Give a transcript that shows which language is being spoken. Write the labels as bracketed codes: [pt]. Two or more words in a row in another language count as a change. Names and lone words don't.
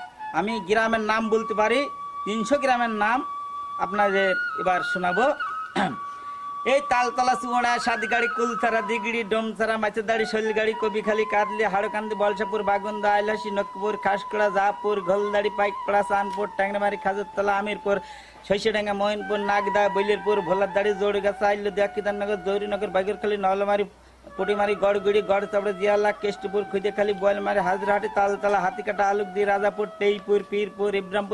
[bn] আমি গ্রামের নাম বলতে পারি, 300 গ্রামের নাম আপনাদের এবার শোনাবো। এই তালতলা, চুয়াড়া, সাতগাড়ি, কুলছাড়া, দিগড়ি, ডোমছাড়া, মাছেরদাড়ি, শৈলগাড়ি, কবিখালী, কাদলি, হাড়কান্দি, বলসাপুর, বাগুন্দা, আইলাসি, নকপুর, খাসকড়া, জাহাপুর, ঘোলদাড়ি, পাইকপাড়া, চানপুর, ট্যাংরামারি, খাজুরতলা, আমিরপুর, শৈশডাঙ্গা, মহিনপুর, নাগদা, বৈলেরপুর, ভোলারদাড়ি, জোড়গাছা, আইলদিয়া, কিদারনগর, জৌরিনগর, বাগেরখালী, নলমারি, পুটিমারি, গড়গুড়ি, গড়চাপড়া, জিয়ালা, কেষ্টপুর, খুদেখালী, বয়লমারি, হাজরাহাটি, তালতলা, হাতিকাটা, আলুকদি, রাজাপুর, টেইপুর, পীরপুর, ইব্রামপুর,